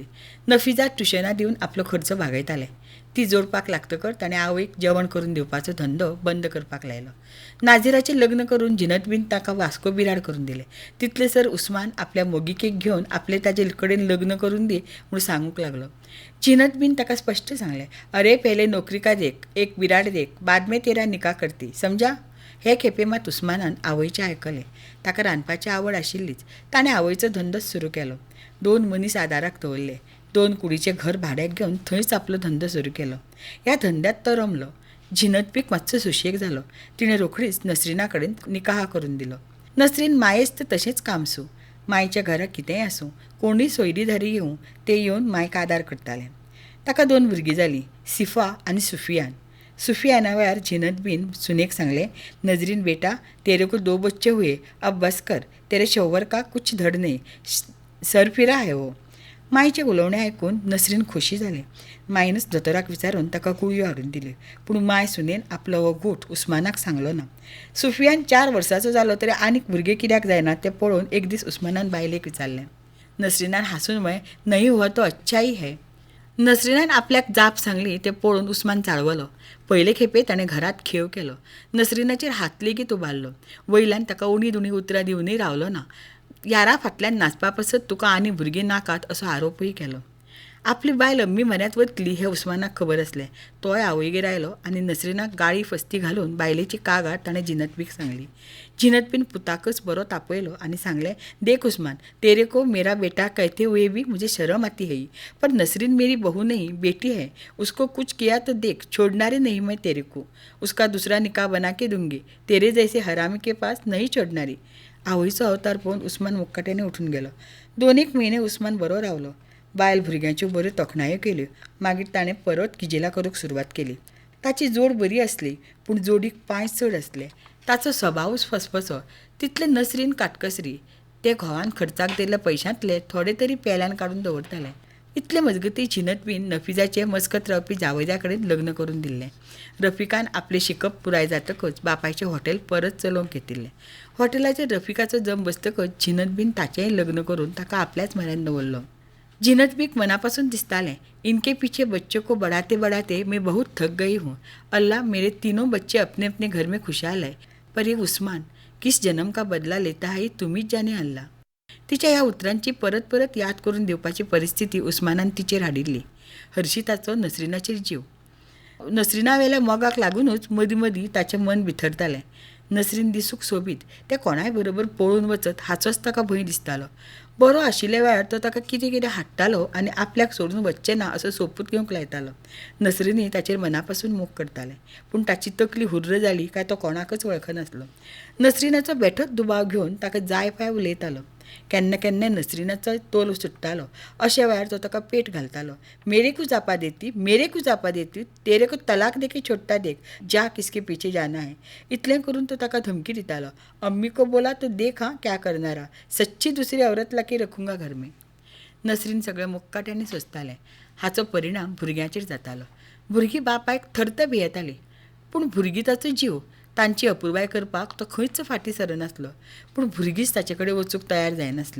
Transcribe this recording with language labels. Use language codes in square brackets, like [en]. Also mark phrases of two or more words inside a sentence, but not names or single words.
[kok] नफिजा ट्युशनां दिवन आपलो खर्च भागयतालें. ती जोडपाक लागतकर ताणें आवयक जेवण करून दिवपाचो धंदो बंद करपाक लायलो. नाझीराचें लग्न करून झिनतबीन ताका वास्को बिराड करून दिलें. तितलेसर उस्मान आपल्या मोगिकेक घेवन आपले ताजे कडेन लग्न करून दी म्हूण सांगूंक लागलो. झिनतबीन ताका स्पश्ट सांगलें, [hi] अरे पहले नौकरी का देख, एक बिराड देख, बाद में तेरा निकाह करती, [kok] समजा. हे खेपे मात उस्मानान आवयचें आयकलें. ताका रांदपाची आवड आशिल्लीच. ताणें आवयचो धंदोच सुरू केलो. 2 मनीस आदाराक दवरले. 2 कुडीचें घर भाड्याक घेवन थंयच आपलो धंदो सुरू केलो. ह्या धंद्यात तो रमलो. झिनतबीक मातसो सुशेग जालो. तिणें रोखडीच नसरीना कडेन निकाह करून दिलो. नसरीन मायेस्त तशेंच कामसू. मायच्या घराक कितेंय आसूं, कोणूय सोयरीधारी येवं, ते येवन मायक आदार करताले. ताका 2 भुरगीं जालीं, सिफा आनी सुफियान. सुफियाना वेळार झिनतबीन सुनेक सांगलें, [hi] नजरीन बेटा, तेरे को 2 बच्चे हुए, अब बस कर, तेरे शौहर का कुछ धड़ नहीं, सर फिरा है वो. [kok] मायचे उलोवणें आयकून नसरीन खोशी जालें. मायनच दोतोराक विचारून ताका गुळयो हाडून दिल्यो. पूण माय सुनेन आपलो हो गूठ उस्मानाक सांगलो ना. सुफियान 4 वर्साचो जालो तरी आनीक भुरगे कित्याक जायना तें पळोवन एक दीस उस्मानान बायलेक विचारलें. नसरीनान हांसून म्हळें, [hi] नहीं हुआ तो अच्छा ही है. [kok] नसरीनान आपल्याक जाप सांगली तें पळोवन उस्मान चाळवलो. पयले खेपे ताणें घरांत खेव केलो. नसरीनाचेर हात लेगीत उबारलो. वयल्यान ताका उणी दुणी उतरां दिवनय रावलो ना. यारा फाटल्यान नाचपा पसत तुका आनी भुरगीं नाकात असो आरोपूय केलो. आपली बायल अम्मी म्हऱ्यांत वतली हें उस्मानाक खबर आसलें. तोय आवयगेर आयलो आनी नसरीनाक गाळी फस्ती घालून बायलेची कागाळ ताणें जिनतबीक सांगली. जिनतबीन पुताकच बरो तापयलो आनी सांगलें, [hi] देख उस्मान, तेरे को मेरा बेटा कहते हुए भी मुझे शर्म आती है, पर नसरीन मेरी बहू नहीं बेटी है. उसको कुछ किया तो देख, छोड़नारी नहीं मैं तेरे को. उसका दूसरा निकाह बना के दूंगी. तेरे जैसे हरामी के पास नहीं छोड़नारी. [kok] आवयचो अवतार पळोवन उस्मान मुक्काट्याने उठून गेलो. 2 म्हयने उस्मान बरो रावलो. बायल भुरग्यांच्यो बऱ्यो तोखणायो केल्यो. मागीर ताणें परत किजेला करूंक सुरवात केली. ताची जोड बरी आसली, पूण जोडीक पांय चड आसले. ताचो स्वभावूच फसफसो. तितले नसरीन काटकसरी. ते घोवान खर्चाक दिल्ल्या पयशांतले थोडे तरी पेल्यान काडून दवरताले. इतले मजगती जिनतबीन नफिजाचे मस्कत रावपी जावयजा कडेन लग्न करून दिल्लें. रफिकान आपलें शिकप पुराय जातकच बापायचें हॉटेल परत चलोवंक घेतिल्लें. हॉटेलाचेर रफिकाचो जम बसतकच जिनतबीन ताचेंय लग्न करून ताका आपल्याच म्हऱ्यान दवरलो. जिनतबीक मनापासून दिसतालें, [hi] इनके पीछे बच्चों को बढ़ाते बढ़ाते मैं बहुत थक गई हूँ. अल्लाह, मेरे तीनों बच्चे अपने अपने घर में खुशहाल है, पर ये उस्मान किस जन्म का बदला लेता है तुम्हीच जाने अल्लाह. [kok] तिच्या ह्या उतरांची परत परत याद करून दिवपाची परिस्थिती उस्मानान तिचेर हाडिल्ली. हर्षिताचो नसरीनाचेर जीव. नसरीना वेल्या मोगाक लागूनच मदीं मदीं ताचें मन बिथरतालें. नसरीन दिसूंक सोबीत. ते कोणाय बरोबर पळून वचत हाचोच ताका भंय दिसतालो. बरो आशिल्ल्या वेळार तो ताका कितें कितें हाडटालो आनी आपल्याक सोडून वच्चें ना असो सोपूत घेवंक लायतालो. नसरीनी ताचेर मनापासून मोग करतालें, पूण ताची तकली हुर्र जाली काय तो कोणाकच वळखनासलो. नसरीनाचो बेठोच दुबाव घेवन ताका जाय पाय उलयतालो. केन्ना केन्ना नसरीनाचो तोल सुट्टालो. अशा वेळार तो ताका पेट घालतालो. [hi] मेरे को जापा देती, तेरे को तलाक देके छोड़ता देख, जा किसके पीछे जाना है. [kok] इतलें करून तो ताका धमकी दितालो. [hi] अम्मी को बोला तो देख हाँ क्या करणारा, सच्ची दुसरी औरत लाके रखूंगा घर में. [kok] नसरीन सगळें मुक्काट्याने सोंसतालें. हाचो परिणाम भुरग्यांचेर जातालो. भुरगीं बापायक थर्त भियेतालीं, पूण भुरगीं ताचो जीव. तांची अपुरबाय करपाक तो खंयच फाटीं सरनासलो, पूण भुरगींच ताचे कडेन वचूंक तयार जायनासलीं.